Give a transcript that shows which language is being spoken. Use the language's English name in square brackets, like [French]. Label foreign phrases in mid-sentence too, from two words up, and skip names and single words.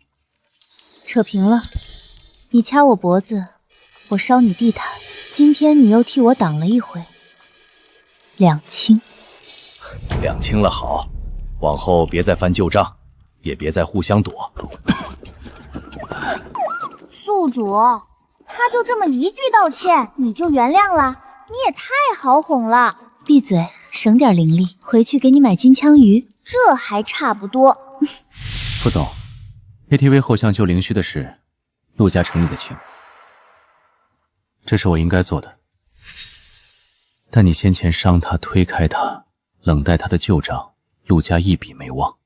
[Chinese] 扯平了，你掐我脖子，我燒你地毯，今天你又替我擋了一回，兩清。兩清了好，往後別再翻舊賬，也別再互相躲。宿主，他就這麼一句道歉，你就原諒了？你也太好哄了。閉嘴。省點靈力，回去給你買金槍魚，這還差不多。副總 ，KTV 後巷救靈虛的事，陸家承你的情，這是我應該做的。但你先前傷他、推開他、冷待他的舊賬，陸家一筆沒忘。